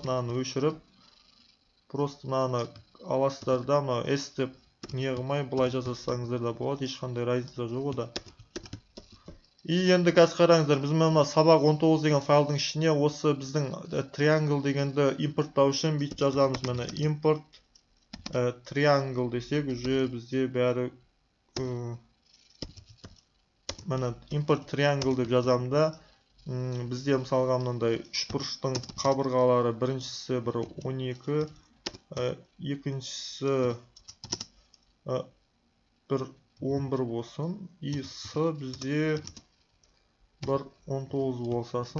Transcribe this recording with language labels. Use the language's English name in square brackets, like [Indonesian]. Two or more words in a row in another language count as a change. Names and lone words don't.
[Kazakh] Мынаны өшіріп, просто мынаны аласыздар да, мына S деп не қылмай былай жазсаңыздар да болады. Ешқандай разница жоқ ода. енді қазір қараңыздар, біз мына сабақ 19 деген файлдың ішіне осы біздің triangle дегенді импорттау үшін бүйтіп жазамыз. Міне [English] import triangle [Kazakh] десек, уже бізде бәрі міне [English] import triangle [Kazakh] деп жазамын да, бізде мысалға мынандай үшбұрыштың қабырғалары біріншісі бір 12, екіншісі бір 11 болсын, и с бізде бір 19 болсасын.